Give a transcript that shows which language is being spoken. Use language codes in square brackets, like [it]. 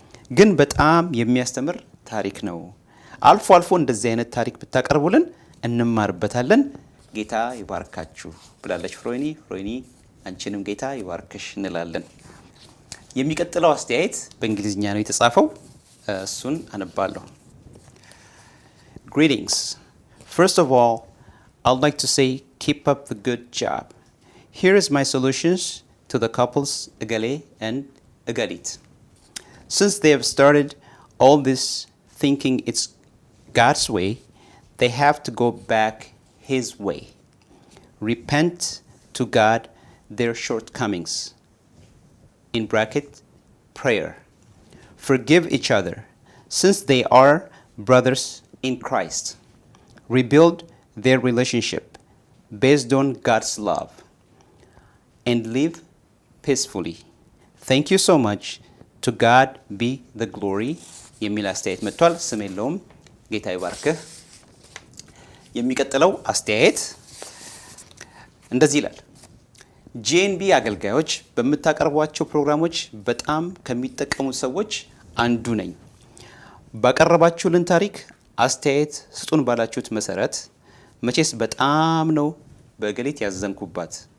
[am] ግን በጣም የሚያስተምር ታሪክ ነው። አልፎ አልፎ እንደዚህ አይነት ታሪክ ብታቀርቡልን እንማርበታለን። ጌታ ይባርካችሁ ብላለች ፍሮይኒ። ፍሮይኒ አንቺንም ጌታ ይባርክሽ እንላለን። የሚቀጥለው አስተያየት በእንግሊዝኛ ነው የተጻፈው፣ እሱን አነባለሁ። [en] Greetings. First of all, I'd like to say keep up the good job. Here is my solutions to the couples Egale and Egalit. Since they have started all this thinking it's God's way, they have to go back His way. Repent to God their shortcomings. In bracket, prayer. Forgive each other, since they are brothers in Christ. Rebuild their relationship based on God's love and live peacefully. Thank you so much. To God be the glory. [am] የሚል አስተያየት መጥቷል። ስም የለውም። ጌታ ይባርክህ። የሚቀጥለው አስተያየት እንደዚህ ይላል። ጂኤንቢ አገልጋዮች በምታቀርቧቸው ፕሮግራሞች በጣም ከሚጠቀሙት ሰዎች አንዱ ነኝ። ባቀረባችሁልን ታሪክ አስተያየት ስጡን ባላችሁት መሰረት መቼስ በጣም ነው በእገሊት ያዘንኩባት።